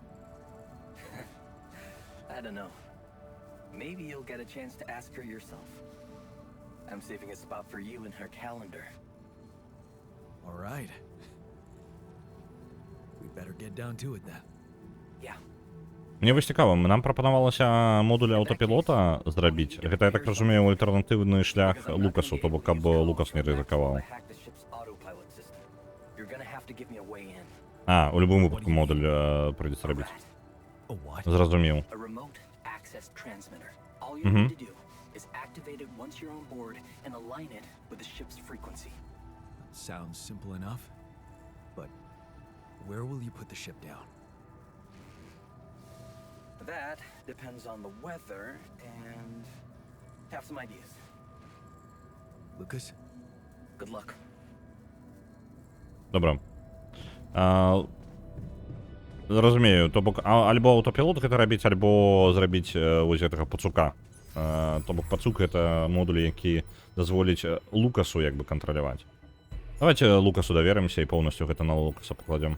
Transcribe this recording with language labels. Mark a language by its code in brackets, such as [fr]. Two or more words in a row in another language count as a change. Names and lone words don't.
[en] I don't know. Maybe you'll get a chance to ask her yourself. I'm saving a spot for you in her calendar. All right. We better get down to it then. Yeah. [be] Мне вось цікава, нам прапанавалася модуль аўтапілота зрабіць. Гэта, я так разумею, альтэрнатыўны шлях Лукасу, то бок, каб Лукас не рызыкаваў. У любым выпадку модуль прыйдзецца рабіць. Зразумеў. [en] Sounds simple enough, but where will you put the ship down? That depends on the weather and have some ideas. Lucas? Good luck. [be] Добра. Разумею, то бок альбо аўтапілот гэта рабіць, альбо зрабіць вось гэтага пацука. То бок пацук гэта модуль, які дазволіць Лукасу як бы кантраляваць. Давайте Лукасу даверымся і поўнасцю гэта на Лукаса пакладзем.